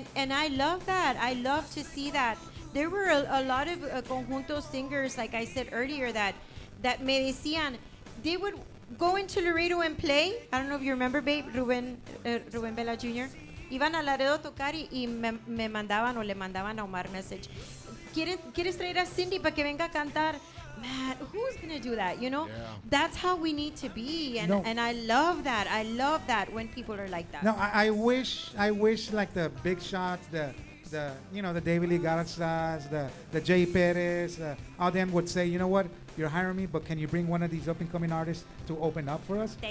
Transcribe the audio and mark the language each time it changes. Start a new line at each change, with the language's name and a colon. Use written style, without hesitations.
English: And I love that. I love to see that there were a lot of conjunto singers, like I said earlier, that
Spanish: me decían,
English: they would go into Laredo and play. I don't know if you remember, babe, Ruben Vela Jr.
Spanish: Iban a Laredo a tocar y me mandaban o le mandaban a Omar message. ¿Quieres traer a Cindy para que venga a cantar?
English: Man, who's gonna do that? You know, that's how we need to be, and I love that. I love that when people are like that. No, I wish like the big shots, the the David Lee Garzas, the Jay Perez, all them would say, you know what, you're hiring me, but can you bring one of these up and coming artists to open up for us?